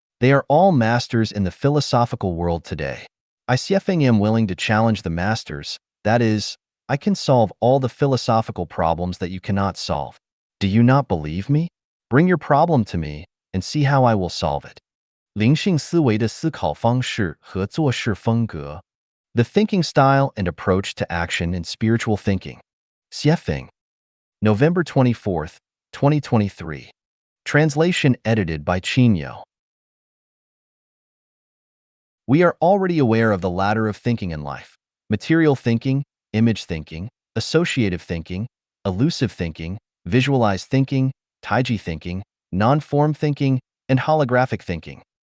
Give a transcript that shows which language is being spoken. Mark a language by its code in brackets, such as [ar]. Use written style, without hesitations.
[en] They are all masters in the philosophical world today. I am willing to challenge the masters, that is, I can solve all the philosophical problems that you cannot solve. Do you not believe me? Bring your problem to me and see how I will solve it. [zh] 灵性思维的思考方式和做事风格 [en] The thinking style and approach to action in spiritual thinking. Xiefeng. November 24th, 2023. Translation edited by Qinyo. We are already aware of the ladder of thinking in life: material thinking, image thinking, associative thinking, elusive thinking, visualized thinking, taiji thinking, non-form thinking, and holographic thinking.